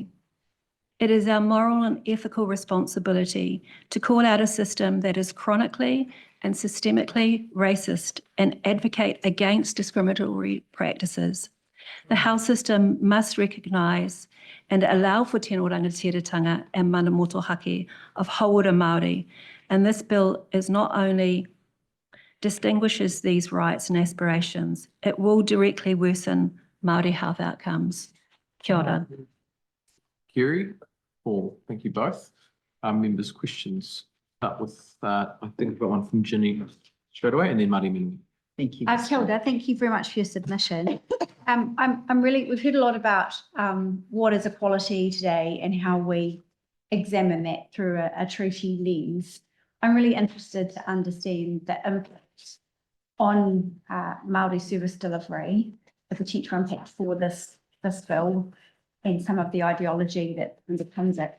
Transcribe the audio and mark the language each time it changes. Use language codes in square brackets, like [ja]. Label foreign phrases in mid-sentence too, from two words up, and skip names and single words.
[en] It is our moral and ethical responsibility to call out a system that is chronically and systemically racist and advocate against discriminatory practices. The health system must recognise and allow for [mi] tino rangatiratanga [en] and [mi] mana motohake [en] of [mi] hauora Māori, [en] and this bill is not only distinguishes these rights and aspirations, it will directly worsen Māori health outcomes. [mi] Kia ora. [en] Kerry, Paul, thank you both. Members' questions. Start with, I think we've got one from Ginny straight away, and then Māori Mimi. Thank you. [mi] Kia ora, [en] thank you very much for your submission. We've heard a lot about what is equality today and how we examine that through a treaty lens. I'm really interested to understand the impact on Māori service delivery, the potential impact for this bill and some of the ideology that underpins it.